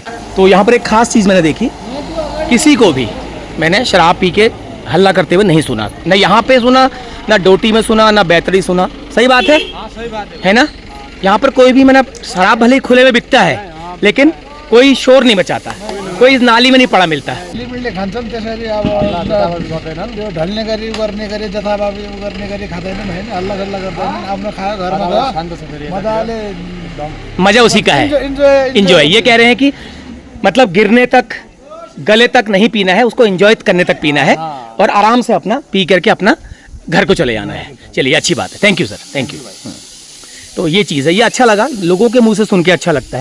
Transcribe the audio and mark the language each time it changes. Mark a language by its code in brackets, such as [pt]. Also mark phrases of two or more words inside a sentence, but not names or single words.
[hi] तो यहाँ पर एक खास चीज़ मैंने देखी, किसी को भी मैंने शराब पी के हल्ला करते हुए नहीं सुना। ना यहाँ पे सुना, ना डोटी में सुना, ना बैतरी सुना। सही बात है? सही बात है ना? यहाँ पर कोई भी मैंने शराब भले ही खुले में बिकता है, लेकिन कोई शोर नहीं मचाता, कोई इस नाली में नहीं पड़ा मिलता है। [ne] मिल्ने खान्छन् त्यसरी अब गर्दैनन्, त्यो ढल्ने गरी गर्ने गरी जथाभावी गर्ने गरी खाँदैनन् हैन, हल्ला गल्ला गर्दैनन्, आफ्नो खायो घरमा गयो मजाले। [hi] मजा उसी का है, इंजॉय। ये कह रहे हैं कि मतलब गिरने तक, गले तक नहीं पीना है, उसको एंजॉय करने तक पीना है और आराम से अपना पी करके अपना घर को चले जाना है। चलिए, अच्छी बात है। [en] thank you sir, thank you. [hi] तो ये चीज़ है, ये अच्छा लगा, लोगों के मुंह से सुन के अच्छा लगता है।